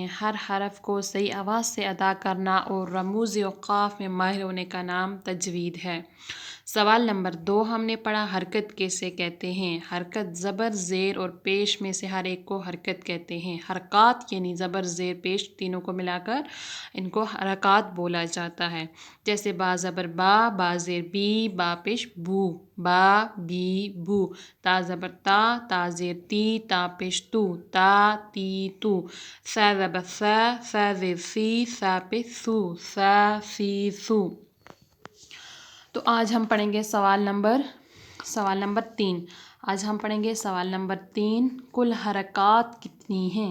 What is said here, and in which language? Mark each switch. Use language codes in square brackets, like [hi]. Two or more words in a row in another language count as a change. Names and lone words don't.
[ur] ہر حرف کو صحیح آواز سے ادا کرنا اور رموز اوقاف میں ماہر ہونے کا نام تجوید ہے۔ سوال نمبر 2 ہم نے پڑھا حرکت کسے کہتے ہیں؟ حرکت زبر زیر اور پیش میں سے ہر ایک کو حرکت کہتے ہیں۔ حرکات یعنی زبر زیر پیش تینوں کو ملا کر ان کو حرکات بولا جاتا ہے، جیسے با زبر با، با زیر بی، با پیش بو، با بی بو، تا زبر تا، تا زیر تی، تا پیش تو، تا تی تو، سا زبر سا، سا زیر سی، سا پیش سو، سا سی سو۔ تو آج ہم پڑھیں گے سوال نمبر 3۔ آج ہم پڑھیں گے سوال نمبر 3، کل حرکات کتنی ہیں؟